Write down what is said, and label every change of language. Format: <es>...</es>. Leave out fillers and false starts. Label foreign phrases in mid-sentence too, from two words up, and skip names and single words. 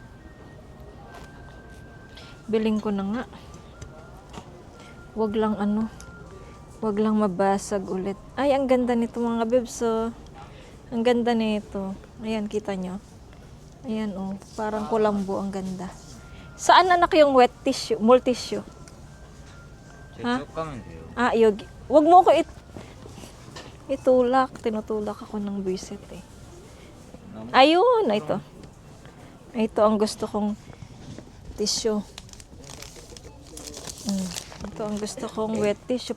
<tl>Bilhin ko na nga. Wag lang Wag lang mabasag ulit. Ay, ang ganda nito mga bebs. Oh. Ang ganda nito. Ayan, kita nyo. Ayan, oh. Parang kulambo. Ang ganda. Saan anak yung</tl> <en>wet tissue?</en> <tl>Multissue?</tl> <ko>아? 쭉 가면 돼요.</ko> <tl>Ah, yog. Wag mo ko itulak. Tinutulak ako ng buwisit eh. Ayun, ito. Ito ang gusto kong tissue. Ito ang gusto kong</tl> <en>wet tissue.</en>